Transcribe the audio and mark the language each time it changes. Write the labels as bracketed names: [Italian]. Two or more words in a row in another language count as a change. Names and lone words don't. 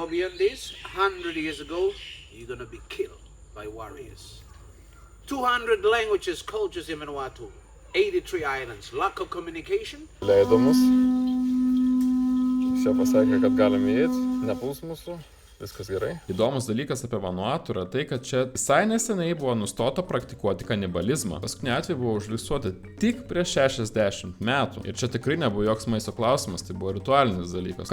[English] beyond this, 100 years ago, you're gonna be killed by warriors. 200 languages, cultures in Vanuatu, 83 islands, lack of communication. [Lithuanian] Leido mus. Čia pasakė, kad galime įeiti, nepuls mūsų. Viskas gerai. Įdomus dalykas apie Vanuatu yra tai, kad čia visai neseniai buvo nustota praktikuoti kanibalizmą. Paskutinį atvejį buvo užfiksuoti tik prieš 60 metų. Ir čia tikrai nebuvo joks maisto klausimas, tai buvo ritualinis dalykas.